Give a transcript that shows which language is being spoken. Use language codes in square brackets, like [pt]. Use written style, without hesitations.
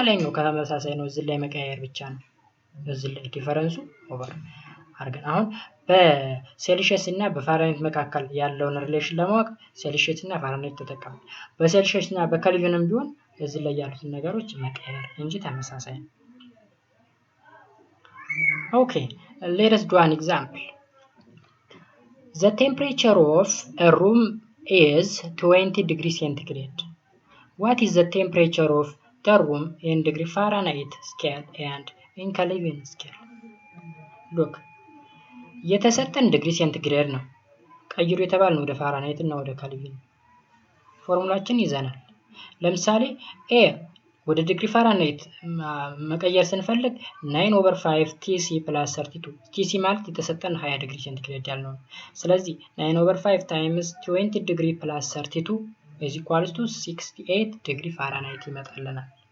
[am] ከላይ ነው። ከተመሳሳይ ነው። እዚህ ላይ መቀየር ብቻ ነው። እዚህ ላይ ዲፈረንሱ ኦቨር አድርገን አሁን በሴልሺየስ እና በፋራናይት መካከል ያለውን ሪሌሽን ለማወቅ ሴልሺየስ እና ፋራናይት ተጠቀሙ። በሴልሺየስ እና በኬልቪንም ቢሆን እዚህ ላይ ያሉትን ነገሮች መቀየር እንጂ ተመሳሳይ ነው። ኦኬ [en] let us do an example. The temperature of a room is 20 degrees centigrade. What is the temperature of the room in degree Fahrenheit scale and in Kelvin scale? [am] Look, የተሰጠን ዲግሪ ሴንቲግሬድ ነው። ቀይሩ የተባልነው ወደ ፋራናይት እና ወደ ኬልቪን ፎርሙላችን ይዘናል። ለምሳሌ a ወደ ዲግሪ ፋራናይት መቀየር ስንፈልግ 9/5 TC plus 32 TC ማለት የተሰጠን 20 ዲግሪ ሴንቲግሬድ ያልነው። ስለዚህ [en] 9/5 times 20 degree plus 32 is equals to 68 degree Fahrenheit [am] ይመጣልናል።